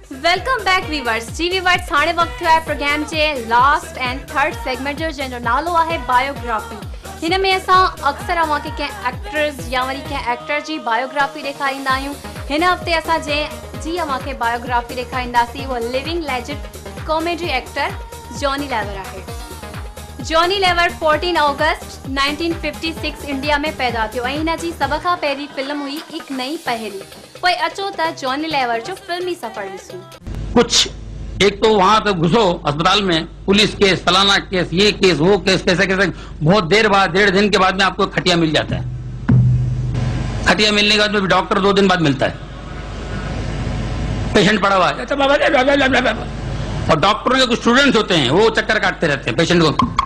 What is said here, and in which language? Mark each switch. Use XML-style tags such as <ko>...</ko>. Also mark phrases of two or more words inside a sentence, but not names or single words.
<en>Welcome back viewers. जी viewers,</en> <sd>हाणे वक्त थियो आहे प्रोग्राम जे</sd> <en>last and third segment</en> <sd>जो, जंहिंजो नालो आहे बायोग्राफी। हिन में असां अक्सर अव्हांखे कंहिं एक्ट्रेस या वरी कंहिं एक्टर जी बायोग्राफी ॾेखारींदा आहियूं। हिन हफ़्ते असां जी अव्हांखे बायोग्राफी ॾेखारींदासीं उहा</sd> <en>living legend comedy actor</en> <sd>जॉनी लेवर आहे। जॉनी लेवर 14 अगस्त 1956 इंडिया में पैदा थियो ऐं हिन जी सभ खां पहिरीं फिल्म हुई एक नई पहेली। कोई अचो त जॉनी लेवर जो फिल्मी सफर ॾिसूं।</sd> <hi>कुछ एक तो वहां तो घुसो अस्पताल में, पुलिस केस, फलाना केस, ये केस, वो केस, कैसे कैसे, बहुत देर बाद, 1.5 दिन के बाद में आपको खटिया मिल जाता है। खटिया मिलने के बाद में डॉक्टर 2 दिन बाद मिलता है। पेशेंट पड़ा हुआ है और डॉक्टरों के कुछ स्टूडेंट्स होते हैं, वो चक्कर काटते रहते हैं पेशेंट को।</hi>